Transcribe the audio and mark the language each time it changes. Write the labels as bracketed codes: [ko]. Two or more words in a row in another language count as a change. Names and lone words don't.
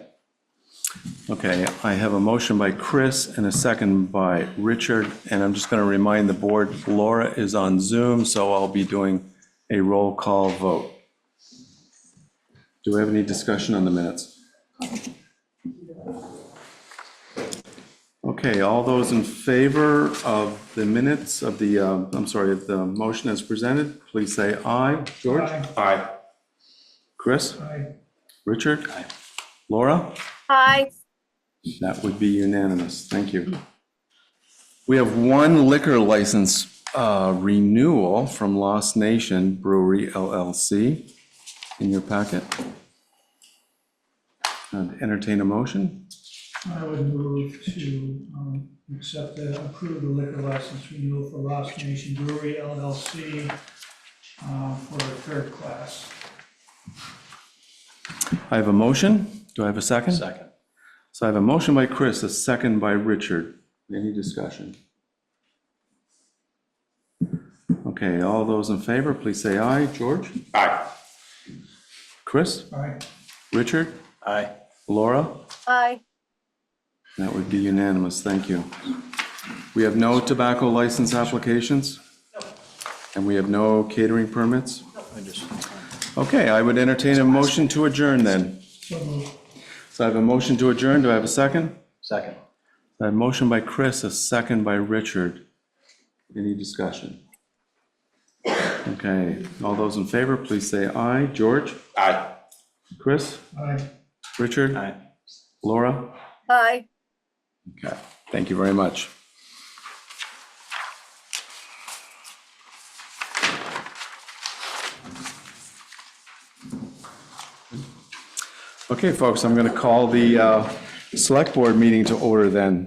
[en] Okay, I have a motion by Chris and a second by Richard, and I'm just going to remind the board, Laura is on Zoom, so I'll be doing a roll call vote. Do we have any discussion on the minutes? Okay, all those in favor of the minutes of the, of the motion as presented, please say aye. George? Aye. Aye. Chris? Aye. Richard? Aye. Laura? Aye. That would be unanimous. Thank you. We have one liquor license renewal from Lost Nation Brewery LLC in your packet. I'd entertain a motion. I would move to approve the liquor license renewal for Lost Nation Brewery LLC for the third class. I have a motion. Do I have a second? Second. So I have a motion by Chris, a second by Richard. Any discussion? Okay, all those in favor, please say aye. George? Aye. Chris? Aye. Richard? Aye. Laura? Aye. That would be unanimous. Thank you. We have no tobacco license applications? And we have no catering permits? Okay, I would entertain a motion to adjourn then. So moved. So I have a motion to adjourn. Do I have a second? Second. I have a motion by Chris, a second by Richard. Any discussion? Okay, all those in favor, please say aye. George? Aye. Chris? Aye. Richard? Aye. Laura? Aye. Okay, thank you very much. Okay, folks, I'm going to call the Select Board meeting to order then.